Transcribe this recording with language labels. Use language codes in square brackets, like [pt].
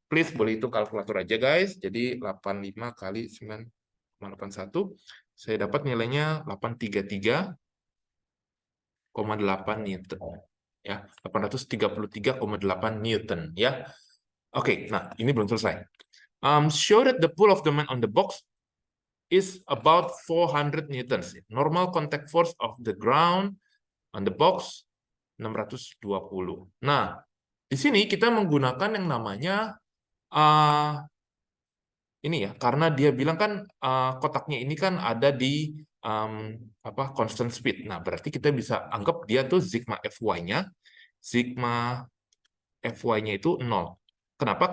[id] Please, boleh itu kalkulator aja guys. Jadi 85 kali 9,81, saya dapat nilainya 833,8 Newton ya, 833,8 Newton ya. Oke, nah ini belum selesai. [en] Show that the pull of the man on the box is about 400 newtons. Normal contact force of the ground on the box 620. [id] Nah, di sini kita menggunakan yang namanya ini ya, karena dia bilang kan kotaknya ini kan ada di constant speed. Nah, berarti kita bisa anggap dia tuh sigma Fy-nya, sigma Fy-nya itu 0. Kenapa?